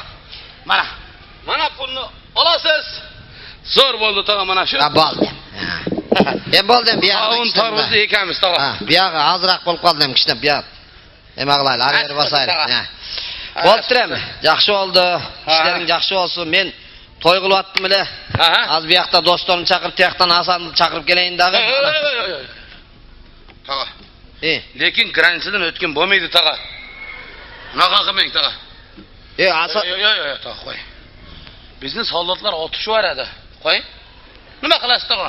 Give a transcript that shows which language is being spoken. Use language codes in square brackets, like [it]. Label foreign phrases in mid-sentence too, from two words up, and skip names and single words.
[uz] Mana. Mana pulni olasiz. Zo'r bo'ldi tog'a mana shu. Ha, bo'ldi. Bo'ldi, bu yoqda. Qovun tarvuzni ekamiz tog'a. Ha, bu yog'i ozroq bo'lib qoldi ham kishna bu yoq. Nima qilaylik, agar bosaylik. Ha. Bo'ptirami? Yaxshi oldi. İşlerin yaxshi olsun. Men to'y qilyaptim ile. Az bu yoqda do'stlarimni chaqirib, bu yoqdan Hasanni chaqirib kelayin dag'i. Tog'a. Lekin gransidan o'tgan bo'lmaydi tog'a. Unaqa qilmang tog'a. Hasan. Yo'q, tog'a qo'y. Bizni soldatlar otishib qo'y. Nima qilasiz tog'a?